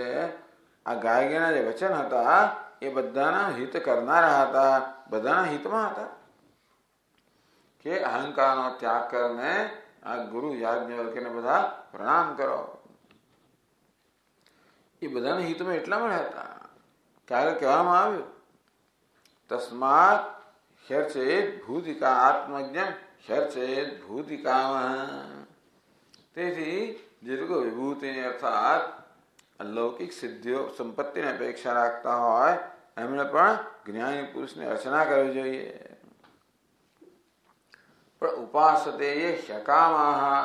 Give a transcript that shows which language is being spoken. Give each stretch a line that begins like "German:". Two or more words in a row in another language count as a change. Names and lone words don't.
Gujarati: આ ગાર્ગીના જે વચન હતા એ બધાના હિત કરનારા હતા, બધાના હિતમાં હતા. કે અહંકારનો ત્યાગ કરીને આ ગુરુ યાજ્ઞવલ્ક્યને બધા પ્રણામ કરો. એ બધાના હિતમાં એટલામાં હતા કે આગળ કહેવામાં આવ્યું
Sanskrit: तस्मात ह्यर्चेत भूतिका आत्मज्ञम ह्यर्चेत भूतिकाम.
Gujarati: તેથી જે લોકો વિભૂતિની અર્થાત અલૌકિક સિદ્ધિઓ સંપત્તિની અપેક્ષા રાખતા હોય એમણે પણ જ્ઞાની પુરુષની અર્ચના કરવી જોઈએ. પણ ઉપાસતે એ હકામાહ.